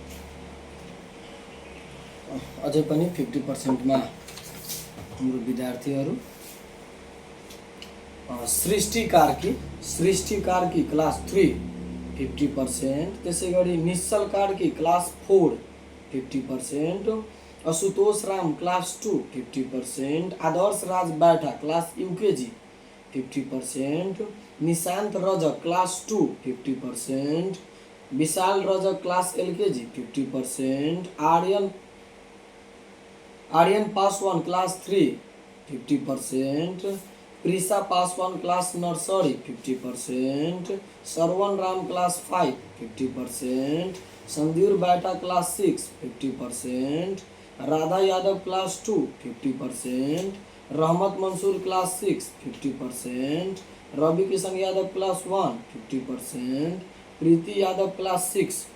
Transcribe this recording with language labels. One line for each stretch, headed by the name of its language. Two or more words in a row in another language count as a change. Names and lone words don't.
Nepali: अझै पनि 50% मा हाम्रो विद्यार्थीहरू सृष्टि कार्की क्लास 3 50%, त्यसै गरी निश्चल कार्की क्लास 4 50%, असुतोष राम क्लास 2 50%, आदर्श राज बैठा
English: class UKG
Nepali: 50%, निशांत रजक क्लास 2 50%, विशाल रजक
English: class LKG
Nepali: 50%, आर्यन पासवान क्लास 3 50%, प्रिसा पासवान
English: class nursery
Nepali: 50%, सरवन राम क्लास 5 50%, संदीर बैठा क्लास 6 50%, राधा यादव क्लास 2 50%, रहमत मंसूर क्लास 6 50%, रवि किशन यादव क्लास 1 50%, प्रीति यादव क्लास 6